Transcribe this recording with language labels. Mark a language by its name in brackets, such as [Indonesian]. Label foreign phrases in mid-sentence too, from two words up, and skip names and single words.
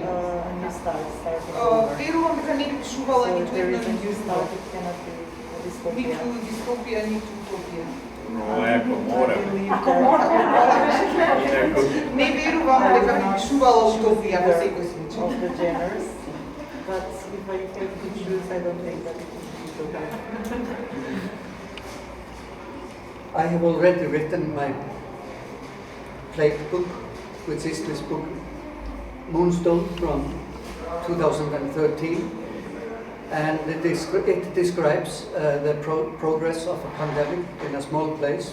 [Macedonian] Верувам дека не би пишувала ниту една ниту дистопија, ниту утопија. Ако мора. Не верувам дека би пишувала утопија во секој случај. [English] But if I have to choose, I don't think that it would be I have already written my plague book, which is this book, Moonstone, from 2013, and it describes the progress of a pandemic in a small place.